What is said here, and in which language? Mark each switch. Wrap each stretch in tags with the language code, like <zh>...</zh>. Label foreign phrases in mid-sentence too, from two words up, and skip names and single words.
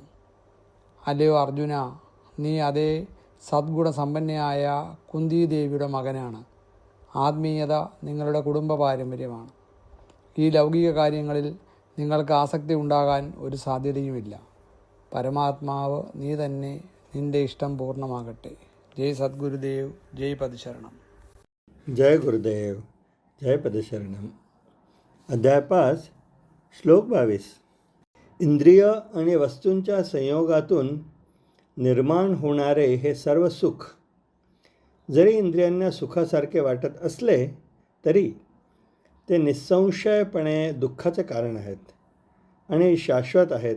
<ml>അല്ലയോ അർജുന, നീ അതേ സദ്ഗുണസമ്പന്നയായ കുന്തിദേവിയുടെ മകനാണ്. ആത്മീയത നിങ്ങളുടെ കുടുംബ പാരമ്പര്യമാണ്. ഈ ലൗകിക കാര്യങ്ങളിൽ നിങ്ങൾക്ക് ആസക്തി ഉണ്ടാകാൻ ഒരു സാധ്യതയുമില്ല. പരമാത്മാവ് നീ തന്നെ, നിന്റെ ഇഷ്ടം പൂർണ്ണമാകട്ടെ. ജയ് സദ്ഗുരുദേവ്, ജയ് പദശരണം.</ml> <mr>जय गुरुदेव, जय पदशरणम. अध्याय 5, श्लोक 22. इंद्रिय आणि वस्तूंच्या संयोगातून निर्माण होणारे हे सर्व सुख जरी इंद्रियांना सुखासारखे वाटत असले तरी ते निस्संशयपणे दुःखाचे कारण आहेत आणि शाश्वत आहेत.</mr>